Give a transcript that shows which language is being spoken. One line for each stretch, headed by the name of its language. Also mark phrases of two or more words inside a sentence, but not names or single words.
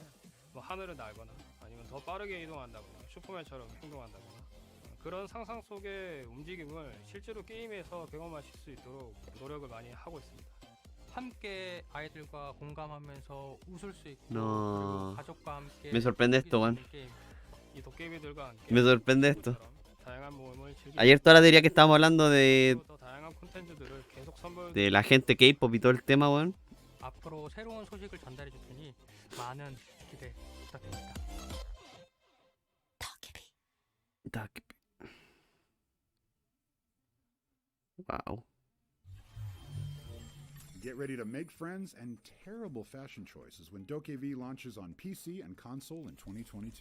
Korean: 뭐 하늘을 날거나 아니면 더 빠르게 이동한다거나 슈퍼맨처럼 행동한다거나 그런 상상 속의 움직임을 실제로 게임에서 경험하실 수 있도록 노력을 많이 하고 있습니다. 함께 아이들과 공감하면서 웃을 수 있고
Spanish: No.
Korean: 그리고 가족과 함께
Spanish: Me sorprende
Korean: 즐길
Spanish: esto,
Korean: 수
Spanish: weón.
Korean: 있는 게임. 이 도깨비들과 함께
Spanish: Me sorprende esto.
Korean: 다양한 모험을 즐길
Spanish: Ayer
Korean: 수
Spanish: toda la
Korean: 있고
Spanish: teoría que estábamos hablando de
Korean: 더 다양한 콘텐츠들을 계속
Spanish: de la
Korean: 선보여드리고
Spanish: gente K-pop y todo el tema, weón.
Korean: 앞으로 새로운 소식을 전달해 줄 테니 많은 기대 부탁드립니다. Wow.
English: Get ready to make friends and terrible fashion choices when DokeV launches on PC and console in 2022.